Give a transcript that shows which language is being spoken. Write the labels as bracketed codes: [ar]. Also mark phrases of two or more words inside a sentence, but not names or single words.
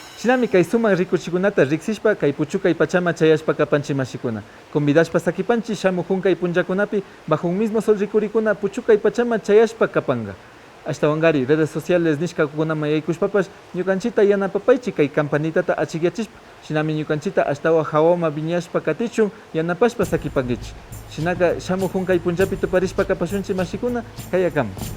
[qu] Shinami kay suman rikuchikunata riksishpa kay puchukay pachama chayashpa kapanchi mashikuna. Convidashpa sakipanchi shamu hunkay punllakunapi [es] bajo un mismo sol [qu] rikurikuna puchukay pachama chayashpa kapanga. Hasta wangari [es] redes sociales [qu] nishka kukunama yaykushpapash ñukanchita yanapapaychi kay campanitata achikyachishpa. Shinami ñukanchita ashtawa hawama viñashpa katichun yanapashpa sakipankichi. Shinaka shamu hunkay punllapi tuparishpa kapashunchi mashikuna kayakama.